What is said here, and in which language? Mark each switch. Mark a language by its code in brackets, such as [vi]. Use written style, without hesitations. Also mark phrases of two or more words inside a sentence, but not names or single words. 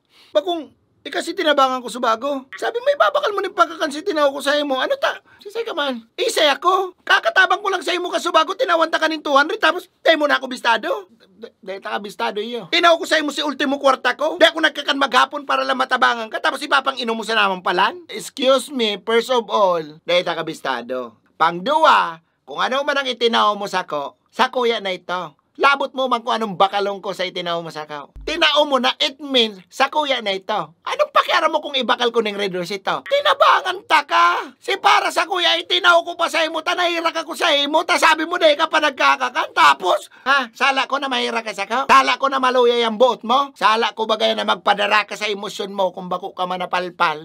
[bik] Bakong, kasi tinabangan ko sa bago. Sabi may babakal mo ni pagkakansi tinaw ko sa imo. Ano ta? Sisay ka man. Isay ako. Kakatabang ko lang sa imo ka sa bago, tinawan ta ka ng 200, tapos tayo mo na ako bistado. Dahil ta ka bistado iyo. Tinaw ko sa imo si ultimo kwarta ko. Di ako nagkakan maghapon para lang matabangan ka, tapos ipapang inom mo sa namang palan. [en] Excuse me, first of all, [bik] dahil ta ka bistado. Pangduwa, kung ano man ang itinaw mo sa kuya na ito. Labot mo man kung anong bakalong ko sa itinaw mo sa kao. Tinao mo na, [en] it means [bik] sa kuya na ito. Anong pakiaram mo kung ibakal ko ng Red Horse ito? Tinabangan ta ka. Si para sa kuya, itinaw ko pa sa imo, tanahira ka ko sa imo, ta sabi mo dahil ka pa nagkakakan. Tapos, sala ko na mahira ka sa kao? Sala ko na maluya yung buot mo? Sala ko bagay na magpadara ka sa emosyon mo kung bako ka man napalpal?